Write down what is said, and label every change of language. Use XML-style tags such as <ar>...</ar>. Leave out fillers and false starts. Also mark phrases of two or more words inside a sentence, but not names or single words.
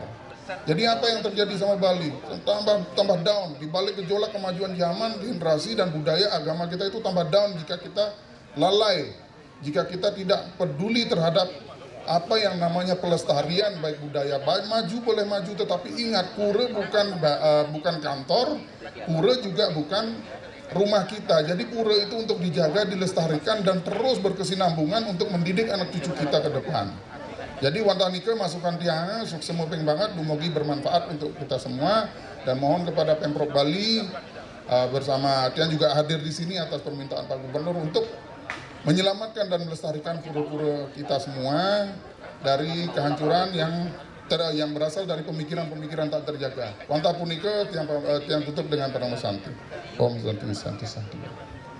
<id>Jadi apa yang terjadi sama Bali? Tambah down, di balik gejolak kemajuan zaman, generasi dan budaya agama kita itu tambah down jika kita lalai, jika kita tidak peduli terhadap apa yang namanya pelestarian baik budaya. Baik maju boleh maju, tetapi ingat, pura bukan kantor, pura juga bukan rumah kita. Jadi pura itu untuk dijaga, dilestarikan, dan terus berkesinambungan untuk mendidik anak cucu kita ke depan.</id> <ban>Jadi wantanika masukan tiang</ban> <id>sukses mopeng banget, dumogi bermanfaat untuk kita semua, dan mohon kepada Pemprov Bali bersama Tian juga hadir di sini atas permintaan Pak Gubernur untuk menyelamatkan dan melestarikan pura-pura kita semua dari kehancuran yang berasal dari pemikiran-pemikiran tak terjaga.</id> <ban>Wanta punika tiang tutup dengan Pranama Santi.</ban> <sa>Om Santi Santi Santi.</sa>